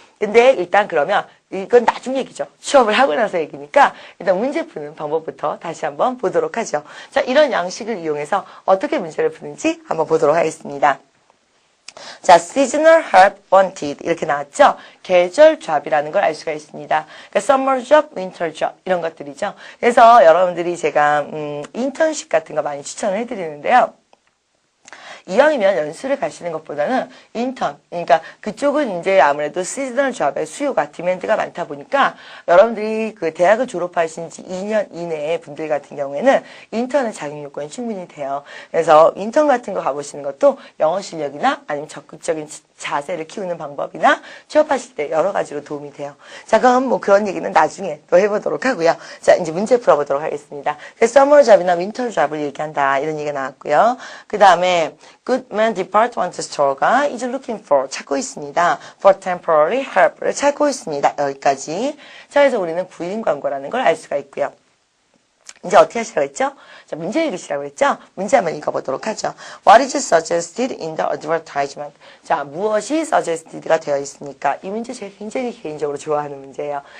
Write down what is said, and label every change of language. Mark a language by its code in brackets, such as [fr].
[ko] 근데 일단 그러면 이건 나중 얘기죠. 취업을 하고 나서 얘기니까 일단 문제 푸는 방법부터 다시 한번 보도록 하죠. 자, 이런 양식을 이용해서 어떻게 문제를 푸는지 한번 보도록 하겠습니다. 자, [en] seasonal help wanted [ko] 이렇게 나왔죠? 계절 잡이라는 걸 알 수가 있습니다. 그러니까 [en] summer job, winter job [ko] 이런 것들이죠. 그래서 여러분들이 제가 인턴십 같은 거 많이 추천을 해드리는데요. 이왕이면 연수를 가시는 것보다는 인턴, 그러니까 그쪽은 이제 아무래도 시즈널 잡의 수요가 디맨드가 많다 보니까 여러분들이 그 대학을 졸업하신 지 2년 이내의 분들 같은 경우에는 인턴의 자격 요건이 충분히 돼요. 그래서 인턴 같은 거 가보시는 것도 영어 실력이나 아니면 적극적인 자세를 키우는 방법이나 취업하실 때 여러 가지로 도움이 돼요. 자, 그럼 뭐 그런 얘기는 나중에 또 해보도록 하고요. 자, 이제 문제 풀어보도록 하겠습니다. 서머 잡이나 윈터 잡을 얘기한다 이런 얘기가 나왔고요. 그 다음에 Goodman Department Store가 [en] is looking for [ko] 찾고 있습니다. [en] For temporary help [ko] 를 찾고 있습니다. 여기까지. 자, 그래서 우리는 구인 광고라는 걸 알 수가 있고요. 이제 어떻게 하시라고 했죠? 자, 문제 읽으시라고 했죠? 문제 한번 읽어보도록 하죠. [en] What is suggested in the advertisement? [ko] 자, 무엇이 suggested가 되어 있습니까? 이 문제 제가 굉장히 개인적으로 좋아하는 문제예요.